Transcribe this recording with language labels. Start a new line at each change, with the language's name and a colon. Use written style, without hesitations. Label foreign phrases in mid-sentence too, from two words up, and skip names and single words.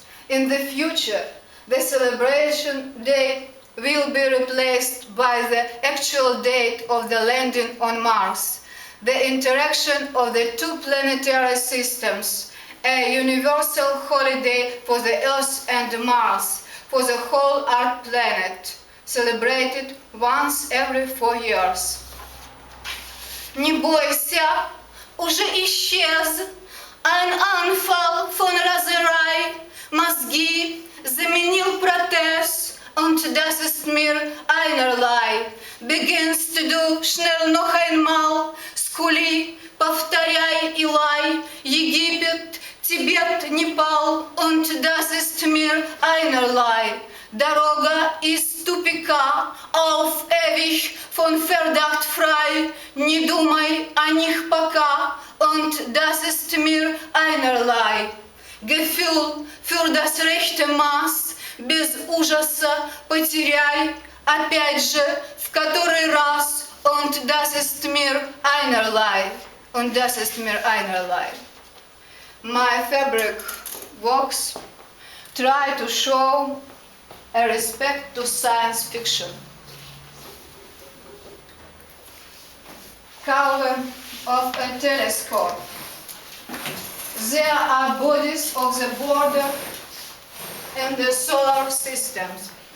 English: In the future, the celebration date will be replaced by the actual date of the landing on Mars, the interaction of the two planetary systems, a universal holiday for the Earth and Mars, for the whole Earth planet, celebrated once every 4 years.
Russian: Не бойся, уже исчез
German: ein Anfall von Raserei,
Russian: мозги заменил протез,
German: und das ist mir einerlei. Beginnst du schnell noch einmal,
Russian: скули, повторяй и лай, Египет, Тибет, Непал,
German: und das ist mir einerlei.
Russian: Дорога из тупика,
German: auf ewig, von Verdacht frei,
Russian: не думай о них пока,
German: und das ist mir einerlei. Gefühl für das rechte Maß,
Russian: без ужаса потеряй, опять же, в который раз,
German: und das ist mir einerlei, und das ist mir einerlei.
English: My fabric works try to show a respect to science fiction. Cover of a telescope. There are bodies of the border and the solar systems.